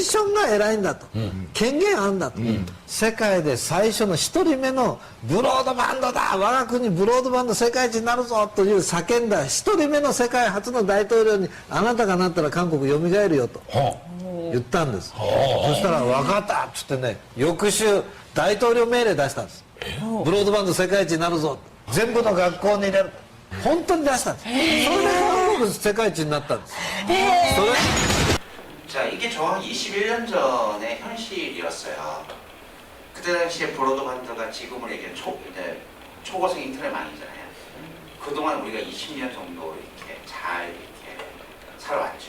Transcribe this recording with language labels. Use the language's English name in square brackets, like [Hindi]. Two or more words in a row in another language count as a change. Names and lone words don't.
[Japanese] ションが偉いんだと、権限あるんだと、世界で最初の一人目のブロードバンドだ、我が国ブロードバンド世界一になるぞという叫んだ一人目の世界初の大統領に、あなたがなったら韓国蘇るよと言ったんです、そしたら分かったっつってね、翌週大統領命令出したんです、ブロードバンド世界一になるぞ、全部の学校に入れる、本当に出したんです、それで韓国世界一になったんです、 [Korean] 자, 이게 정확히 21년 전의 현실이었어요. 그때 당시에 브로드밴드가 지금으로 얘기하면 초고속 인터넷망이잖아요. 그동안 우리가 20년 정도 이렇게 잘 이렇게 살아왔죠.